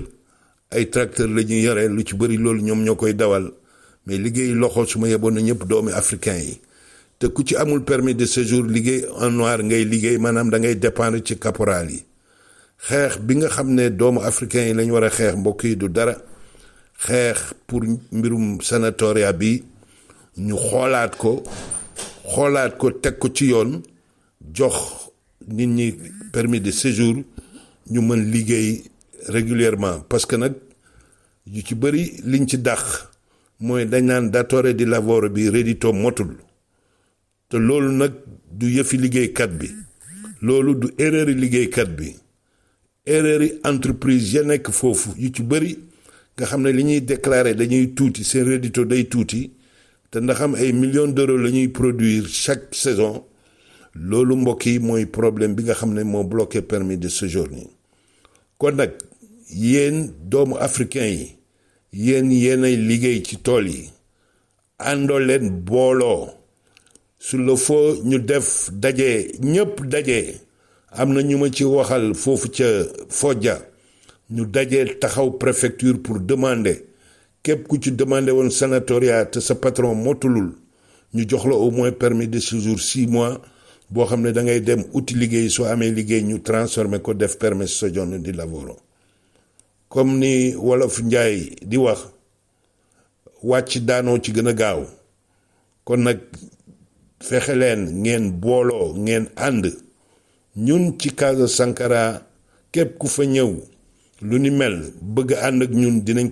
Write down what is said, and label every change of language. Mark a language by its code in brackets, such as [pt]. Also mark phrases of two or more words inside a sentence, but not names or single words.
[wo] ay tracteur la ñuy yore lu ci bëri loolu ñoom ñoo koy dawal mais liggéey loxo su ma yeboon na ñëpp doomi africain yi te ku ci amul [fr] permis de séjour [wo] liggéey [fr] en noir [wo] ngay liggéey maanaam da ngay dépendre ci caporal yi xeex bi nga xam ne doomu africain yi lañ war a xeex mbokk yi du dara xeex pour mbirum sanatoria bi ñu xoolaat ko teg ko ci yoon jox nit ñi [fr] permis de séjour [wo] ñu mën liggéey régulièrement [fr] parce que [wo] nag yu ci bëri liñ ci dàq mooy dañ naan [it] datore di lavoro [wo] bi reddito motul te loolu nag du yëfi liggéeykat bi loolu du erreur yi liggéeykat bi erreur yi entreprise ya nekk foofu yu ci bëri nga xam ne li ñuy déclarer dañuy tuuti seen reddito day tuuti te ndax am ay [fr] millions d'euros [wo] la ñuy produire [fr] chaque saison [wo] loolu mbokk yi mooy problème bi nga xam ne moo bloqué [fr] permis de séjour [wo] ni kon nag yéen doomu africain yi yéenay liggéey ci tool yi àndoo leen booloo [fr] sur le faut [wo] ñu def daje ñëpp daje am na ñu ma ci waxal foofu ca Fodja ñu daje taxaw préfecture pour demander képp ku ci demandé woon sanatoria te sa patron motulul ñu jox la [fr] au moins permis de séjour 6 mois [wo] boo xam ne da ngay dem uti liggéey soo amee liggéey ñu transformé ko def permis [it] soggiorno di lavoro [wo] comme ni wolof njaay di wax wàcc daanoo ci gën a gaaw kon nag fexe leen ngeen booloo ngeen ànd ñun ci Casa Sankara képp ku fa ñëw lu ni mel bëgg ànd ak ñun dinañ